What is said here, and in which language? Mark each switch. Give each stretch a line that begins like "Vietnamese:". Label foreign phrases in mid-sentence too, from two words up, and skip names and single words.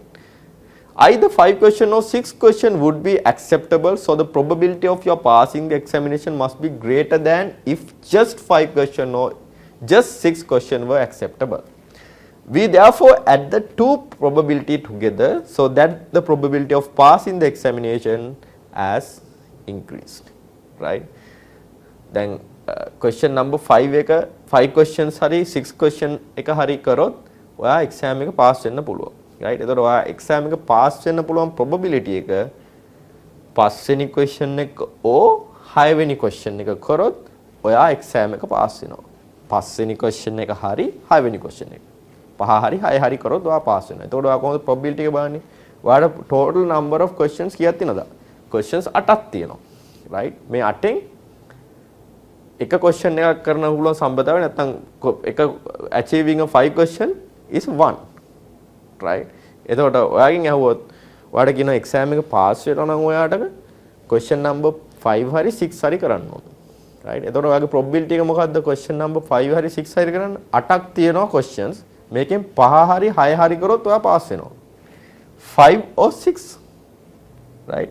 English: Either 5 question or 6 question would be acceptable, so the probability of your passing the examination must be greater than if just 5 question or just 6 question were acceptable. We therefore add the two probability together so that the probability of passing the examination has increased, right? Then question number 5
Sinhala: එක 5 questions හරි 6 question එක හරි කරොත් ඔයා exam එක pass වෙන්න පුළුවන්, right? එතකොට ඔයා exam එක pass වෙන්න පුළුවන් probability එක පස්වෙනි question එක ඕ 6 වෙනි question එක කරොත් ඔයා exam එක pass වෙනවා. පස්වෙනි question එක හරි 6 වෙනි question එක. පහ හරි 6 හරි කරොත් ඔයා pass වෙනවා. එතකොට ඔයා කොහොමද probability එක බලන්නේ? ඔයාට
English: total number of questions
Sinhala: කීයක් තියෙනවද? questions 8ක් තියෙනවා, right? මේ 8න් එක question එකක් කරන්න පුළුවන් සම්බන්ධතාවය නැත්නම් එක
English: achieving a 5 question is 1, right?
Sinhala: එතකොට ඔයාගෙන් අහුවොත් ඔයාට කියන exam එක pass වෙනවා නම් ඔයාට
English: question number 5
Sinhala: හරි 6 හරි කරන්න ඕන, right? එතකොට ඔයාගේ probability එක මොකද්ද?
English: question number 5
Sinhala: හරි 6 හරි කරන්න 8ක් තියෙනවා questions. මේකෙන් 5 හරි 6 හරි කරොත් ඔයා pass වෙනවා.
English: 5 or 6, right?